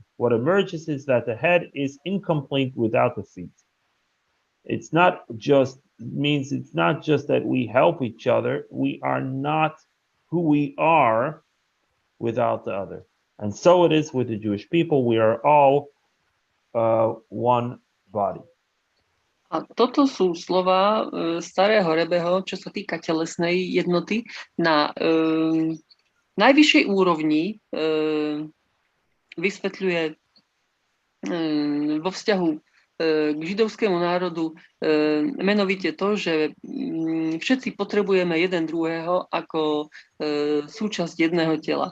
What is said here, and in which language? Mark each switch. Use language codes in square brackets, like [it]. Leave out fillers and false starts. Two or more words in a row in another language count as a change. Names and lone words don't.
[en] What emerges is that the head is incomplete without the feet. It's not just that we help each other. We are not who we are without the other. And so it is with the Jewish people. We are all one body. [sk] A toto sú slova starého Rebeho, čo sa týka telesnej jednoty. Na najvyššej úrovni vysvetľuje vo vzťahu k židovskému národu menovite to, že všetci potrebujeme jeden druhého ako súčasť jedného tela.